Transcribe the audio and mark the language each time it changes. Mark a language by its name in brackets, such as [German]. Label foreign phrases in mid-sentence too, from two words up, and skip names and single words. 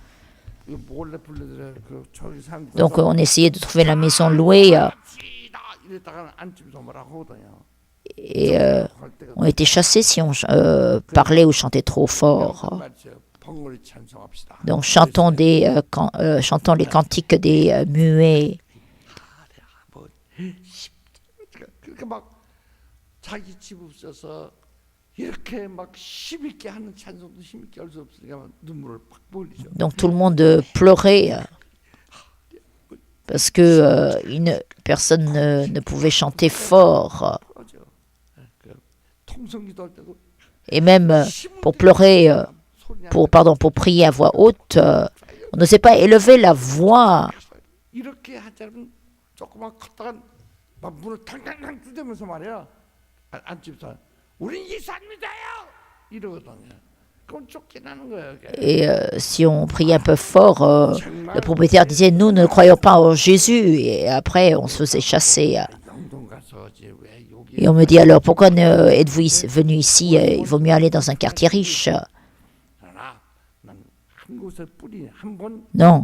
[French] Donc on essayait de trouver la maison louée. Et on était chassés si on parlait ou chantait trop fort. Donc chantons les cantiques des muets. [Korean] 자기 집 없어서 이렇게 막 힘있게 하는 찬송도 힘있게 할 수 없으니까 눈물을 팍 흘리죠. [French] Donc tout le monde pleurait parce que une personne ne pouvait chanter fort. Et même pour pleurer, pour prier à voix haute, on n'osait pas élever la voix. [Korean] 이렇게 하자면 조그만 커다란 막 문을 탕탕탕 두드리면서 말이야. 안집사 우린 예수님이다요 이러거든요. 그건 쫓겨나는 거예요. [French] Et si on priait un peu fort, le propriétaire disait nous ne croyons pas en Jésus. Et après on se faisait chasser. Et on me dit alors pourquoi êtes-vous venu ici? Il vaut mieux aller dans un quartier riche. Non.